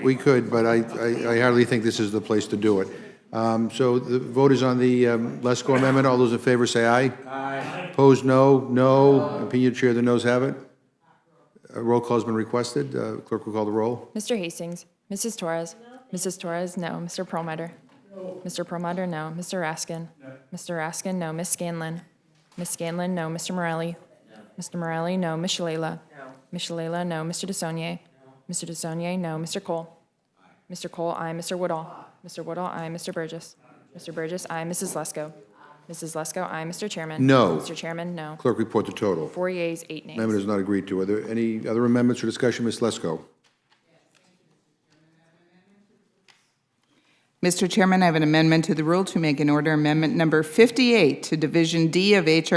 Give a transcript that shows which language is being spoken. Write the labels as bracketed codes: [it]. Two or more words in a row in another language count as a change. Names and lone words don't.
[en] We could, but I hardly think this is the place to do it. So the vote is on the Lesko amendment. All those in favor say aye. Aye. Opposed, no. No. Opinion chair, the noes have it. Roll call has been requested. Clerk will call the roll. Mr. Hastings, Mrs. Torres. Mrs. Torres, no. Mr. Perlmutter. Mr. Perlmutter, no. Mr. Raskin. Mr. Raskin, no. Ms. Scanlon. Ms. Scanlon, no. Mr. Morelli. Mr. Morelli, no. Ms. Shalala. Ms. Shalala, no. Mr. DeSaulnier. Mr. DeSaulnier, no. Mr. Cole. Mr. Cole, aye. Mr. Woodall. Mr. Woodall, aye. Mr. Burgess. Mr. Burgess, aye. Mrs. Lesko. Mrs. Lesko, aye. Mr. Chairman. No. Mr. Chairman, no. Clerk report the total. 4 yeas, 8 nays. Amendment is not agreed to. Are there any other amendments or discussion? Ms. Lesko. Mr. Chairman, I have an amendment to the rule to make an order amendment number 58 to Division D of H.R.